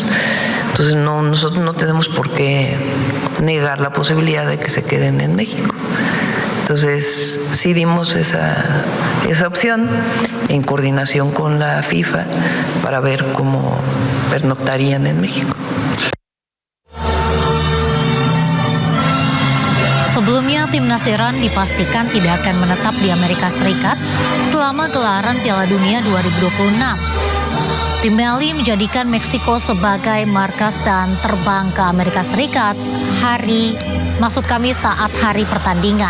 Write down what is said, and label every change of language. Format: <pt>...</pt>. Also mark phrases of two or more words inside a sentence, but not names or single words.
<es>Entonces, nosotros no tenemos por qué negar la posibilidad de que se queden en México. Entonces, sí dimos esa opción en coordinación con la FIFA para ver cómo pernoctarían en México.</es> <id>Sebelumnya, timnas Iran dipastikan tidak akan menetap di Amerika Serikat selama gelaran Piala Dunia 2026. Tim Meli menjadikan Meksiko sebagai markas dan terbang ke Amerika Serikat saat hari pertandingan.</id>